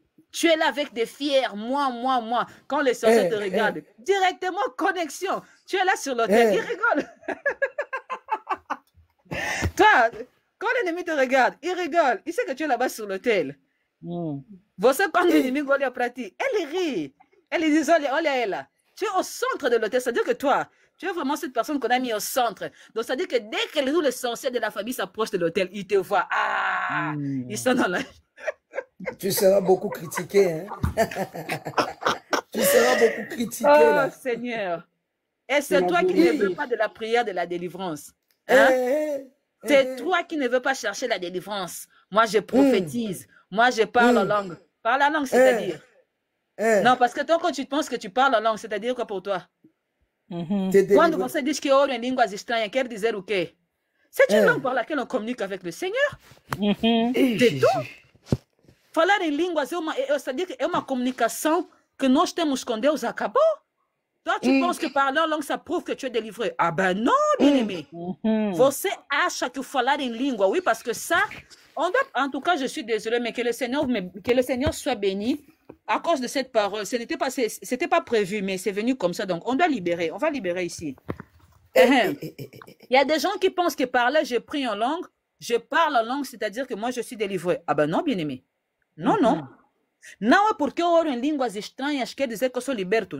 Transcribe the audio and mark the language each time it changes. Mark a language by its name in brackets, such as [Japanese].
[French] Tu es là avec des fiers, moi. Quand les sorciers te regardent, directement connexion. Tu es là sur l'autel, ils rigolent. Toi, quand l'ennemi te regarde, il rigole. Il sait que tu es là-bas sur l'autel. [Portuguese] Você, quando [French] l'ennemi [Portuguese] olha para ti, [French] elle rit. Elle dit, [Portuguese] olha ela. [French] Tu es au centre de l'autel. C'est-à-dire que toi, tu es vraiment cette personne qu'on a mis au centre. Donc, c'est-à-dire que dès que les sorciers de la famille s'approchent de l'autel, ils te voient. Ils sont dans la... Tu seras beaucoup critiqué, hein? Tu seras beaucoup critiqué, là. Oh, Seigneur. Et c'est toi qui ne veux pas de la prière de la délivrance. Hein? C'est toi qui ne veux pas chercher la délivrance. Moi, je prophétise. Moi, je parle en langue. Parle en langue, c'est-à-dire? Non, parce que toi, quand tu penses que tu parles en langue, c'est-à-dire quoi pour toi? [Portuguese] Quando você diz que oro em línguas estranhas, quer dizer o quê? [French] C'est une langue par laquelle on communique avec le Seigneur. C'est tout. [Portuguese] Falar em línguas [French] c'est-à-dire que [Portuguese] é uma comunicação que nós temos com Deus, acabou. [French] Toi, tu penses que parler en langue, ça prouve que tu es délivré. Ah ben non, bien-aimé. [Portuguese] Você acha que falar em língua, [French] oui, parce que ça, en tout cas, je suis désolée, mais que le Seigneur soit béni à cause de cette parole. C'était pas prévu, mais c'est venu comme ça, donc on doit libérer. On va libérer ici. Il y a des gens qui pensent que parler, je prie en langue, je parle en langue, c'est-à-dire que moi, je suis délivré. Ah ben non, bien-aimé. [Portuguese] Não. Não é porque eu oro em línguas estranhas quer dizer que eu sou liberto.